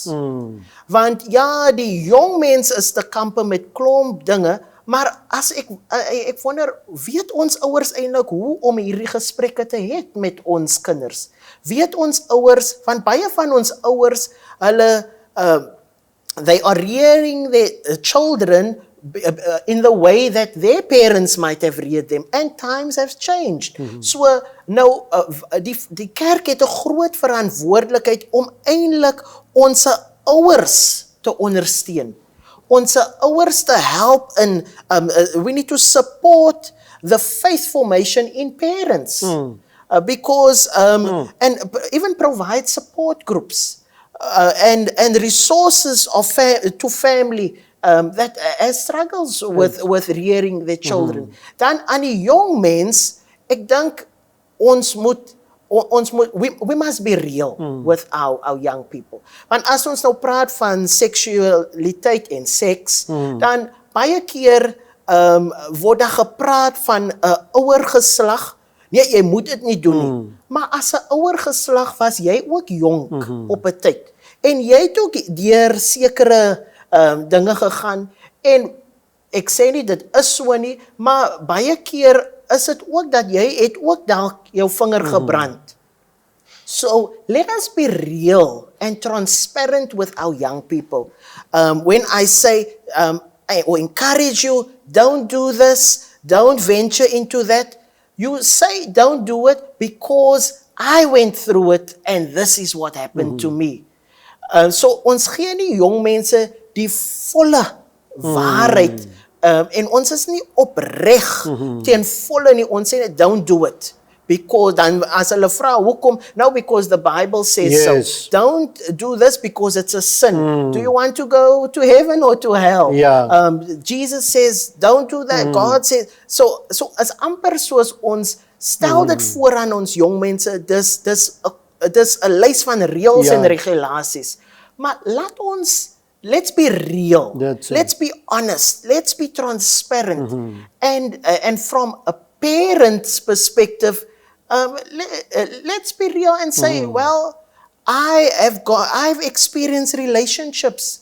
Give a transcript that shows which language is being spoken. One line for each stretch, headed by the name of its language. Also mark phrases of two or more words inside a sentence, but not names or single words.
Afrikaans: Want ja, die jong mense is te kampe met klomp dinge, maar as ek wonder, weet ons ouers eintlik hoe om hierdie gesprekke te hê met ons kinders? Weet ons ouers, want baie van ons ouers, hulle
English: they are rearing their children in the way that their parents might have reared them, and times have changed.
Afrikaans: So nou die kerk het 'n groot verantwoordelikheid om eintlik ons ouers te ondersteun. Ons ouers te help in
English: we need to support the faith formation in parents. Because and even provide support groups and resources to family that has struggles with rearing their children.
Afrikaans: Dan aan die jong mens, ek dink
English: we must be real with our young people.
Afrikaans: Want as ons nou praat van seksualiteit en seks, dan baie keer word daar gepraat van 'n ouer geslag. Nee, jy moet dit nie doen nie. Maar as 'n ouer geslag was jy ook jonk op 'n tyd. En jy het ook deur sekere dinge gegaan, en ek sê nie dit is so nie, maar baie keer is dit ook dat jy het ook dalk jou vinger gebrand.
English: So let us be real and transparent with our young people. When I say or encourage you, don't do this, don't venture into that. You say don't do it because I went through it and this is what happened to me.
Afrikaans: So ons gee nie jong mense die volle waarheid en ons is nie opreg ten volle nie. Ons sê
English: don't do it. Because
Afrikaans: dan as hulle vra hoekom,
English: now because the Bible says so. Don't do this because it's a sin. Do you want to go to heaven or to hell? Jesus says don't do that. God says so
Afrikaans: as amper soos ons stel dit voor aan ons jong mense, dis 'n lys van reëls en regulasies.
English: Maar let's be real. Let's be honest. Let's be transparent. And from a parent's perspective, let's be real and say, well, I've experienced relationships.